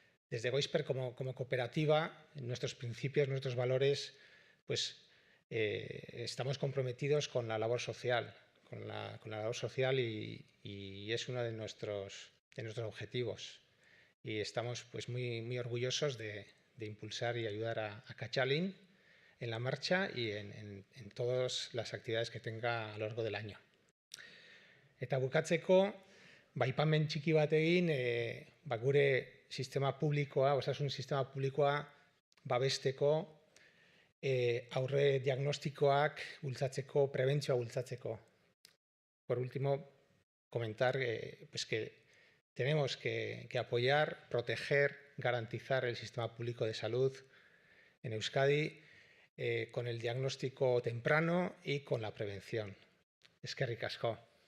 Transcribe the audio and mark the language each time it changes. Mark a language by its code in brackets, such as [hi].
[es] Desde Goizper como cooperativa, nuestros principios, nuestros valores, pues estamos comprometidos con la labor social, con la labor social y es uno de nuestros objetivos. Y estamos pues muy orgullosos de impulsar y ayudar a Katxalin en la marcha y en todas las actividades que tenga a lo largo del año. [eu] Eta bukatzeko, aipamen txiki bat egin, gure sistema publikoa, osasun sistema publikoa babesteko, aurre diagnostikoak bultzatzeko, prebentzioa bultzatzeko. [es] Por último, comentar pues que tenemos que apoyar, proteger, garantizar el sistema público de salud en Euskadi con el diagnóstico temprano y con la prevención. [eu] Eskerrik asko.